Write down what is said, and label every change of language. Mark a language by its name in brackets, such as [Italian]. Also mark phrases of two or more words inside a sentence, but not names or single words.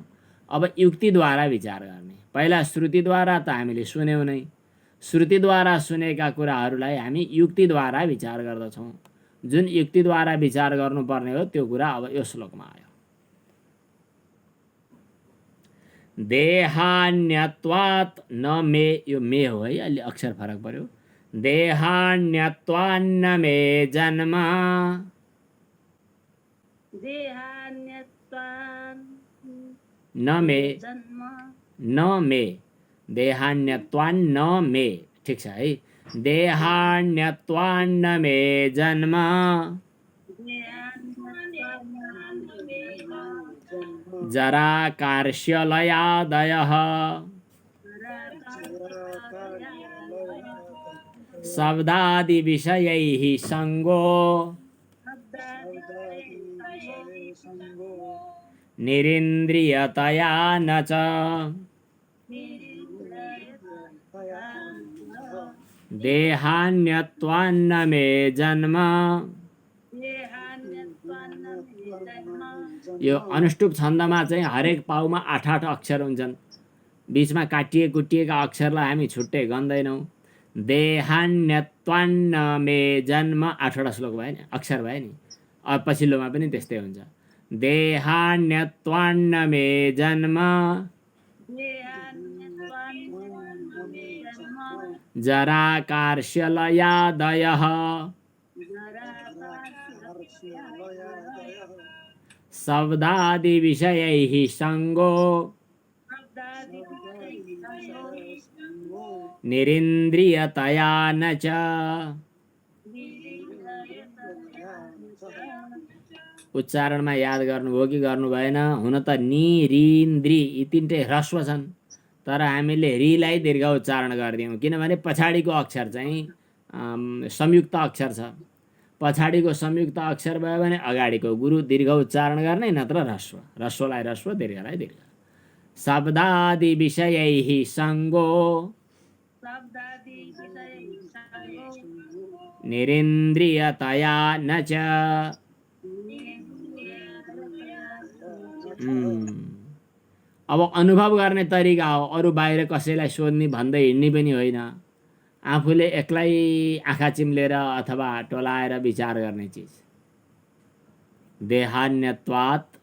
[Nepali] अब युक्तिद्वारा विचार गर्ने, पहिला श्रुतिद्वारा त हामीले सुन्यौँ नै, श्रुतिद्वारा सुनेका कुराहरूलाई हामी युक्तिद्वारा विचार गर्दछौँ। जुन युक्तिद्वारा विचार गर्नुपर्ने हो त्यो कुरा अब यो श्लोकमा आयो। [Sanskrit] देहान्यत्वात् न मे, [Nepali] यो मे हो है, अलि अक्षर फरक पर्यो। [Sanskrit] देहान्यत्वान्न मे जन्म, न मे, न मे, देहान्यत्वान्न मे, [Nepali] ठिक छ है। [Sanskrit] देहान्यत्वान्न मे जन्म जरा कार्श्यलयादयः शब्दादि विषयैः संगो निरिन्द्रियतया न च देहान्यत्वान्न मे जन्म। [Nepali] यो अनुष्टुप छन्दमा चाहिँ हरेक पाउमा 8-8 अक्षर हुन्छन्। बीचमा काटिएका अक्षरलाई हामी छुट्टै गन्दैनौँ। [Sanskrit] देहान्यत्वान्न मे जन्म [Nepali] 8वटा श्लोक भयो नि, अक्षर भयो नि। अब पछिल्लोमा पनि त्यस्तै हुन्छ। [Sanskrit] देहान्यत्वान्न मे जन्म जरा कार्श्यलयादयः शब्दादि विषयैः संगो निरिन्द्रियतया न च। [Nepali] उच्चारणमा याद गर्नुभयो कि गर्नु भएन? हुन त नि रि इन्द्रि यी तिनटै ह्रस्व छन्, तर हामीले रिलाई दीर्घ उच्चारण गरिदियौँ किनभने पछाडिको अक्षर चाहिँ संयुक्त अक्षर छ। पछाडिको संयुक्त अक्षर भयो भने अगाडिको गुरु दीर्घ उच्चारण गर्ने, नत्र ह्रस्व, ह्रस्वलाई ह्रस्व, दीर्घलाई दीर्घ। [Sanskrit] शब्दादि विषयैः संगो निरिन्द्रियतया न च। [Nepali] अब अनुभव गर्ने तरिका हो, अरू बाहिर कसैलाई सोध्ने भन्दै हिँड्ने पनि होइन। आफूले एक्लै आँखा चिम्लेर अथवा टोलाएर विचार गर्ने चिज।